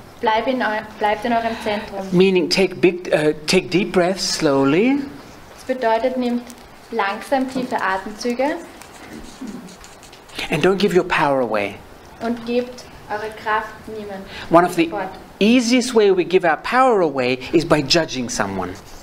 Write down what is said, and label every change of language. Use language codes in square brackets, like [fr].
[de] Bleibt in eurem Zentrum. [en] Meaning take deep breaths slowly. [de] Das bedeutet, nehmt langsam tiefe Atemzüge. [en] And don't give your power away. [de] Und gebt eure Kraft niemandem. [en] One of the easiest way we give our power away is by judging someone.